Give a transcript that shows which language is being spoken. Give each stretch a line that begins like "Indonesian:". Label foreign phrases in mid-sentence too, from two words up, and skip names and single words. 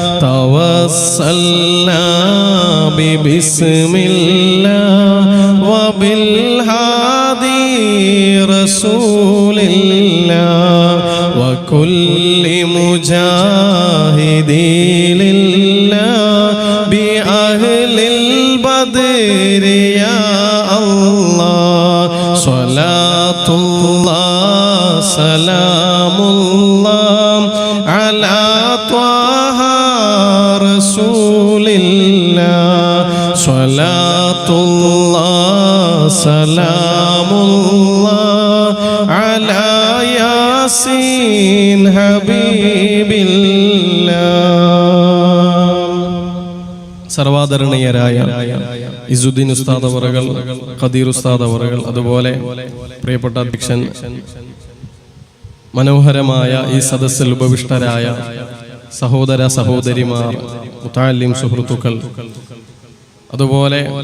Arabic: توسلنا ببسم الله وبالهادي رسول الله وكل مجاهد لله بأهل البدر يا الله صلاة الله سلام الله على طه رسول الله صلاة الله سلام الله على ياسين حبيب الله.
Malayalam: സർവാദരണീയരായ ഇസുദ്ദീൻ ഉസ്താദ് അവറുകൾ, ഖദീർ ഉസ്താദ് അവറുകൾ, അതുപോലെ പ്രിയപ്പെട്ട അധ്യക്ഷൻ, മനോഹരമായ ഈ സദസ്സിൽ ഉപവിഷ്ടരായ സഹോദര സഹോദരിമാർ, മുതഅല്ലിം സുഹൃത്തുക്കൾ, അതുപോലെ